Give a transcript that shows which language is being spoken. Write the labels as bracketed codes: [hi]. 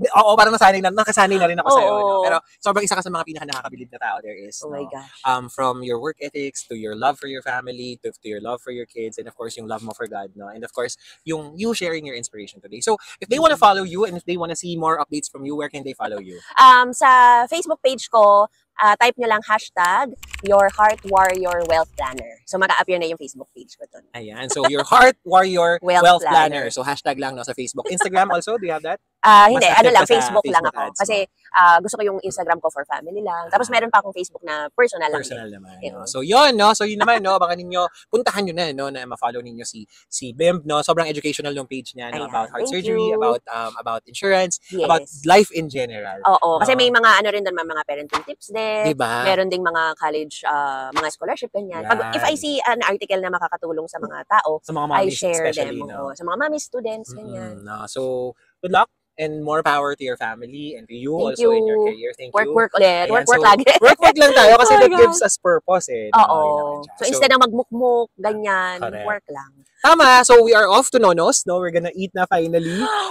[tl] Oo, parang nakasanay na rin ako sa'yo. No? Pero sobrang isa ka sa mga pinaka-nakakabilib na tao there is. [en] Oh my gosh. From your work ethics, to your love for your family, to your love for your kids, and of course, yung love mo for God. No? And of course, yung you sharing your inspiration today. So, if they want to follow you and if they want to see more updates from you, where can they follow you? [tl] Sa Facebook page ko, type nyo lang hashtag Your Heart Warrior Wealth Planner. So, maka-appear na yung Facebook page ko dun. Ayan. So, Your Heart Warrior Wealth Planner. So, hashtag lang no, sa Facebook. [en] Instagram also, do you have that? [tl] Hindi, Facebook lang ako. Ads, kasi gusto ko yung Instagram ko for family lang. Tapos meron pa akong Facebook na personal lang. Personal naman. No? So, yun, no? So, yun naman, no? Baka ninyo, puntahan nyo na, no? Na ma-follow ninyo si Bimb, no? Sobrang educational yung page niya, no? [en] About heart surgery, about insurance, about life in general. [tl] Oo. Kasi may mga, rin doon, mga parenting tips din. Diba? Meron ding mga college, mga scholarship, ganyan. [en] If I see an article [tl] na makakatulong sa mga tao, sa mga mommies, [en] I share them. [tl] No? Sa mga mommies, students, ganyan. [en] No? So, good luck. And more power to your family and to you also in your career. Thank you. [tl] Work ulit. Work lagi. Work lang tayo kasi [en] that gives us purpose [tl] eh. Oo. So, instead na magmukmuk, ganyan, work lang. [en] Tama. So, we are off to Nonos. No? We're gonna eat na finally.